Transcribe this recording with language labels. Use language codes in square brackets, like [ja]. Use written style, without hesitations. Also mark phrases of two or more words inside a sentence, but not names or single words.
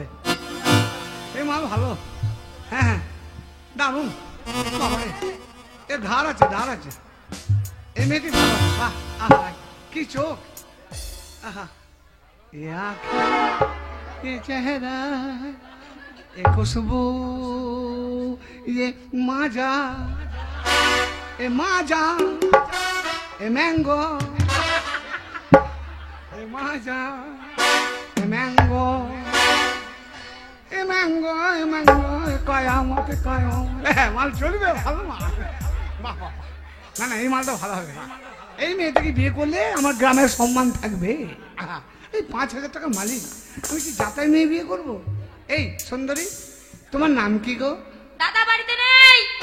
[bn] এই মাল ভালো, হ্যাঁ হ্যাঁ, দারুন। বাবারে, এ ধার আছে, ধার আছে। এই মেয়েটি ভালো, বাহ, আহা কি চোখ, আহা এ আঁখি, এ চেহারা, এ খুশবু, [hi] ये माजा, ए माजा, ए मैंगो, ए माजा, ए मैंगो, ए मैंगो, ए मैंगो, ए कयामत, ए कयामत। [bn] মাল চলবে, ভালো মাল। বাহ বাহ, না না, এই মালটা ভালো হবে। এই মেয়েটাকে বিয়ে করলে আমার গ্রামের সম্মান থাকবে। আহা, এই 5,000 টাকা মালিক, আমি কি যাতাই মেয়ে বিয়ে করবো? এই সুন্দরী, তোমার নাম কি গো? দাদা বাড়িতে নেই।